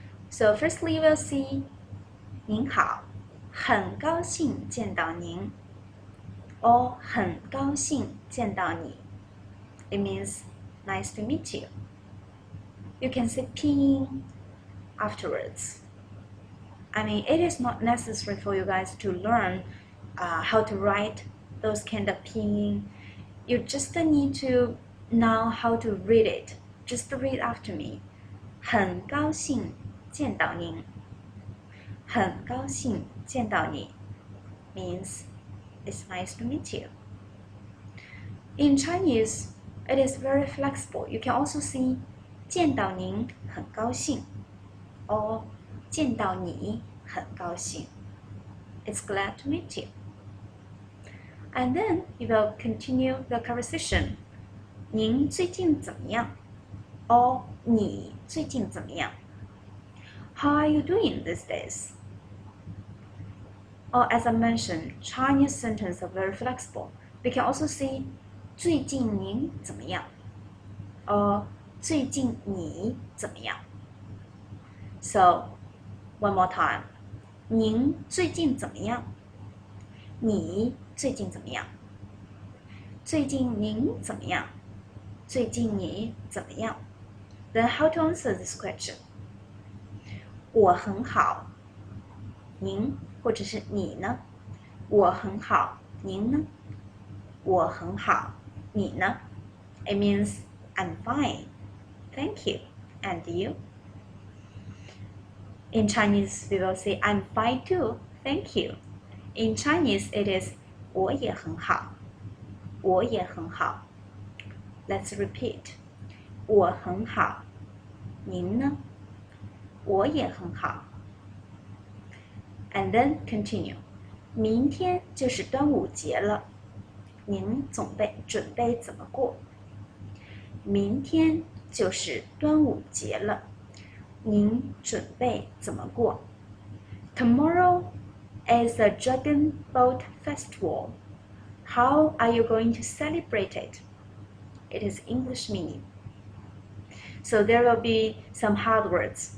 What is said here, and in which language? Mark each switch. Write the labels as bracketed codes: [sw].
[en] So firstly, we'll see [zh] 您好,很高兴见到您 [en] or [zh] 很高兴见到你. [en] It means nice to meet you. You can say pinyin afterwards. I mean, it is not necessary for you guys to learn how to write those kind of pinyin. You just need to know how to read it. Just read after me. [zh] 很高兴见到您. 很高兴见到你 [en] means it's nice to meet you. In Chinese, it is very flexible. You can also see [zh] 见到您很高兴 [en] or [zh] 见到你很高兴. [en] It's glad to meet you. And then you will continue the conversation. [zh] 您最近怎么样 [en] or [zh] 你最近怎么样 [en] How are you doing these days? Or as I mentioned, Chinese sentences are very flexible. We can also say [zh] 最近您怎么样 [en] or [zh] 最近你怎么样 [en] So, one more time. [zh] 您最近怎么样你最近怎么样最近您怎么样最近你怎么样 [en] Then how to answer this question? [zh] 我很好您或者是你呢我很好您呢我很好你呢 [en] It means I'm fine. Thank you. And you? In Chinese, we will say I'm fine too. Thank you. In Chinese, it is [zh] 我也很好我也很好 [en] Let's repeat. [zh] 我很好您呢我也很好 [en] And then continue. [zh] 明天就是端午节了您准备怎么过明天就是端午节了您准备怎么过 [en] Tomorrow is the Dragon Boat Festival. How are you going to celebrate it? It is English meaning. So there will be some hard words.